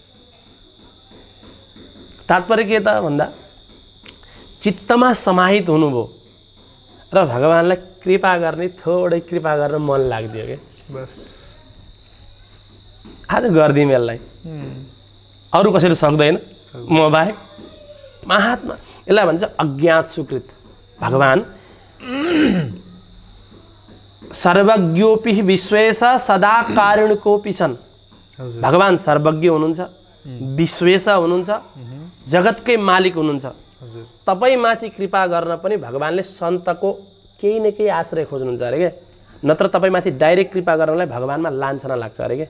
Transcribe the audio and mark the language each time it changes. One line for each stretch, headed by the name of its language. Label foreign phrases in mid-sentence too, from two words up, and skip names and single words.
Nepali: तात्पर्य के त भन्दा चित्तमा समाहित हुनुभयो र भगवान्लाई कृपा गर्ने, थोरै कृपा गर्न मन लाग्दियो क्या, बस आज गरिदिउँ यसलाई, अरू कसैले सक्दैन म बाहेक। महात्मा यसलाई भन्छ अज्ञात सुकृत।
Sanskrit: भगवान् सर्वज्ञोपि विश्वेश सदा कारुणिकोपि छन्।
Nepali: भगवान् सर्वज्ञ हुनुहुन्छ, विश्वेश हुनुहुन्छ, जगतकै मालिक हुनुहुन्छ। तपाईमाथि कृपा गर्न पनि भगवान्ले सन्तको केही न केही आश्रय खोज्नुहुन्छ अरे के, नत्र तपाईँमाथि डाइरेक्ट कृपा गर्नलाई भगवान्मा लान्छना लाग्छ अरे के।